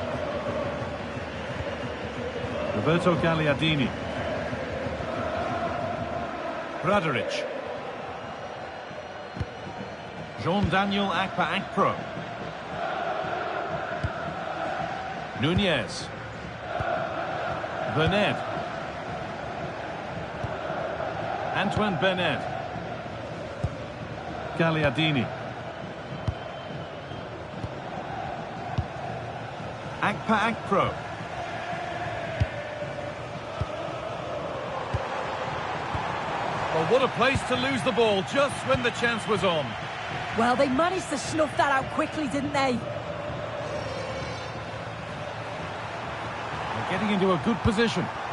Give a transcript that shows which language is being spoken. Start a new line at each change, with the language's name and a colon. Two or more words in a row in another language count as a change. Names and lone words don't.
English: Roberto Gagliardini. Bradaric. Jean-Daniel Akpa-Akpro. Nunez. Berned. Antoine Berned. Gagliardini. Akpa-Akpro. Well, what a place to lose the ball just when the chance was on. Well, they managed to snuff that out quickly, didn't they? They're getting into a good position.